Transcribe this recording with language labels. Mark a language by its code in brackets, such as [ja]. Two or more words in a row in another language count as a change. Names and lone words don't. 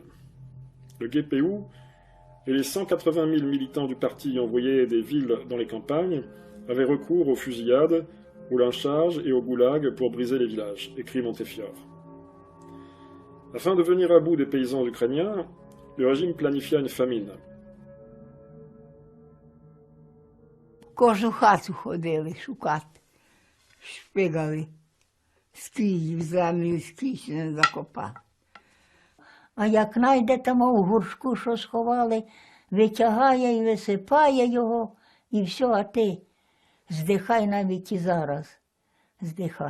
[fr] Le GPU et les 180 000 militants du parti envoyés des villes dans les campagnes avaient recours aux fusillades, au lynchage et au goulag pour briser les villages, écrit Montefiore. Afin de venir à bout des paysans ukrainiens, le régime planifia une famine. [uk] Кожну хату ходили шукати, шпигали, скрізь в землю, скрізь не закопали. А як найде там у горшку, що сховали, витягає і висипає його, і все, а ти здихай навіть і зараз, здихай.